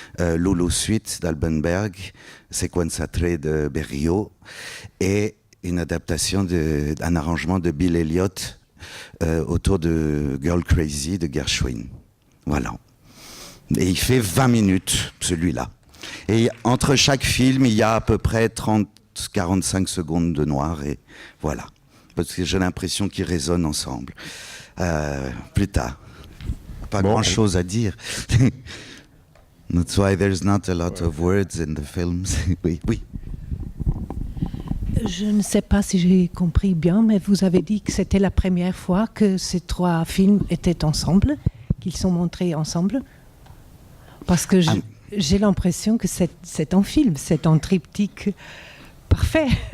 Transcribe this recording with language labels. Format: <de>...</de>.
<fr>Lulu Suite d'Albenberg, Sequenza 3 de Berriot et une adaptation d'un arrangement de Bill Elliott autour de Girl Crazy de Gershwin. Voilà. Et il fait 20 minutes, celui-là. Et entre chaque film, il y a à peu près 30-45 secondes de noir. Et voilà. Parce que j'ai l'impression qu'ils résonnent ensemble. Plus tard. Pas grand-chose à dire.</fr> <en>That's why there's not a lot of words in the films.</en> <fr>Oui, oui. Je ne sais pas si j'ai compris bien, mais vous avez dit que c'était la première fois que ces 3 films étaient ensemble, qu'ils sont montrés ensemble. Parce que j'ai l'impression que c'est un film, c'est un triptyque parfait.</fr>